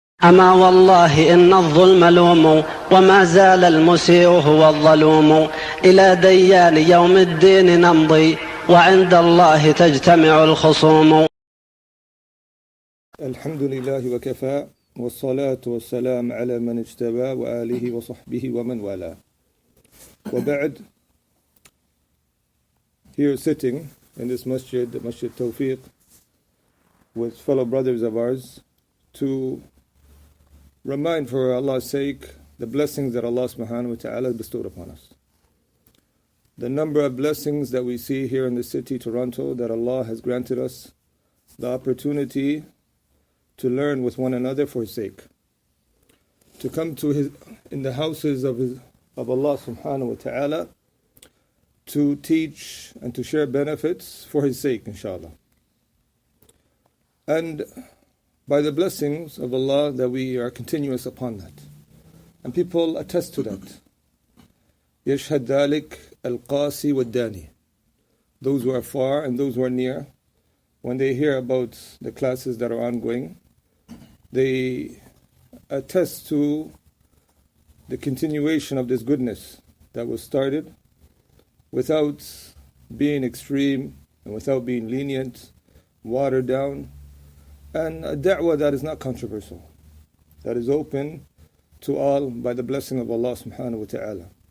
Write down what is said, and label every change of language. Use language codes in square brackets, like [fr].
[ar] أما والله إن الظلم لوم وما زال المسيء هو الظلوم إلى ديان يوم الدين نمضي وعند الله تجتمع الخصوم. الحمد لله وكفى والصلاة والسلام على من اجتبى وآله وصحبه ومن والاه. [en] وبعد, here sitting in this masjid, the Masjid Tawfiq, with fellow brothers of ours, to remind for Allah's sake the blessings that Allah subhanahu wa ta'ala bestowed upon us. The number of blessings that we see here in the city, Toronto, that Allah has granted us the opportunity to learn with one another for His sake. To come to in the houses of Allah subhanahu wa ta'ala to teach and to share benefits for His sake, inshallah. And by the blessings of Allah that we are continuous upon that. And people attest to that. [ar] يشهد ذلك القاسي والداني. [en] Those who are far and those who are near, when they hear about the classes that are ongoing, they attest to the continuation of this goodness that was started without being extreme and without being lenient, watered down, and a da'wah that is not controversial, that is open to all by the blessing of Allah subhanahu wa ta'ala.